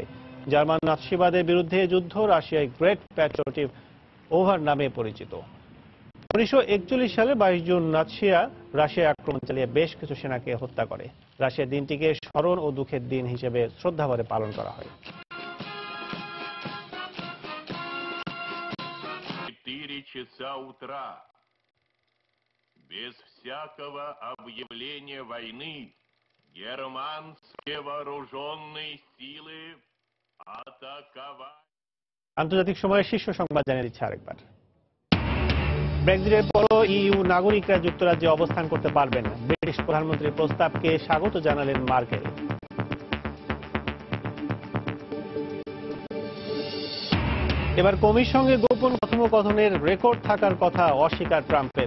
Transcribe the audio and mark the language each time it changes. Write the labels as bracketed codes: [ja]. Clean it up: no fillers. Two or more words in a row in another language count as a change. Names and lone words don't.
[bn] জার্মান নাৎসিবাদের বিরুদ্ধে যুদ্ধ রাশিয়ায় গ্রেট প্যাট্রিয়টিক ওভার নামে পরিচিত। 1941 সালে 22 জুন নাৎসিরা রাশিয়ায় আক্রমণ চালিয়ে বেশ কিছু সেনাকে হত্যা করে। রাশিয়ার দিনটিকে স্মরণ ও দুঃখের দিন হিসেবে শ্রদ্ধাভরে পালন করা হয়। [ru] Часа утра, без всякого объявления войны, германские вооруженные силы атаковали। [bn] আন্তর্জাতিক সময়ের শীর্ষ সংবাদ জানিয়ে দিচ্ছে আরেকবার। ব্রেক্সিটের পরও ইইউ নাগরিকরা যুক্তরাজ্যে অবস্থান করতে পারবেন। ব্রিটিশ প্রধানমন্ত্রীর প্রস্তাবকে স্বাগত জানালেন মার্কেল। এবার কমির সঙ্গে গোপন কথোপকথনের রেকর্ড থাকার কথা অস্বীকার ট্রাম্পের।